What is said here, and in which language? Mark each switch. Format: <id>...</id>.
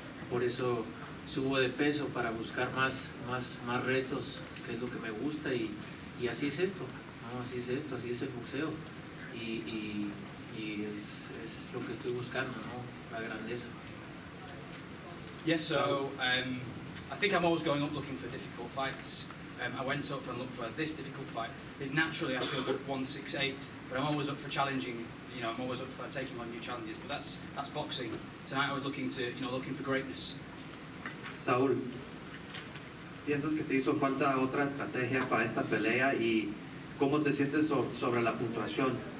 <es>Por eso subo de peso, para buscar más retos, que es lo que me gusta, y así es esto, ¿no? Así es esto, así es el boxeo, y es lo que estoy buscando, ¿no? La grandeza.</es> <en>Yes, so I think I'm always going up looking for difficult fights. I went up and looked for this difficult fight. Naturally, I feel good at 168, but I'm always up for challenging. I'm always up for taking on new challenges. But that's boxing. Tonight, I was looking for greatness.</en> <es>Saúl, ¿piensas que te hizo falta otra estrategia para esta pelea y cómo te sientes sobre la puntuación?</es>